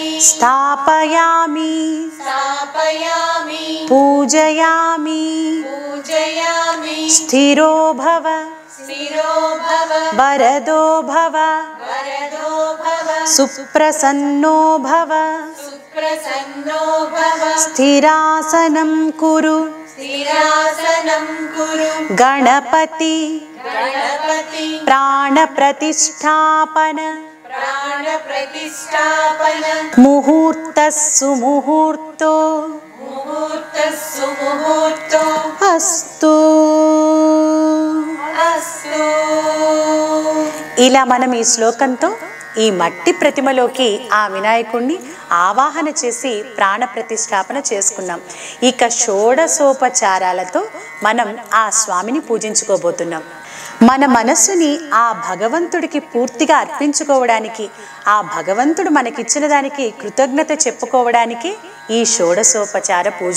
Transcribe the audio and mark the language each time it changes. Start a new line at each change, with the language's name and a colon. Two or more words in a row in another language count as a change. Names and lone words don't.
Sanskrit: స్థాపయామి స్థాపయామి పూజయామి పూజయామి స్థిరో భవ స్థిరో భవ వరదో భవ వరదో భవ సుప్రసన్నో భవ సుప్రసన్నో प्रसन्नो भव స్థిరాసనం కురు स्थिरासनं कुरु గణపతి गणपति ప్రాణప్రతిష్ఠాపన प्राणप्रतिष्ठापन ముహూర్తః సుముహూర్తో मुहूर्तः सुमुहूर्तो అస్తు. अस्तु।
Telugu: ఇలా మనం ఈ శ్లోకంతో ఈ మట్టి ప్రతిమలోకి ఆ వినాయకుణ్ణి ఆవాహన చేసి ప్రాణ ప్రతిష్టాపన చేసుకున్నాం. ఇక షోడశోపచారాలతో మనం ఆ స్వామిని పూజించుకోబోతున్నాం. మన మనస్సుని ఆ భగవంతుడికి పూర్తిగా అర్పించుకోవడానికి, ఆ భగవంతుడు మనకిచ్చిన దానికి కృతజ్ఞత చెప్పుకోవడానికి ఈ షోడశోపచార పూజ.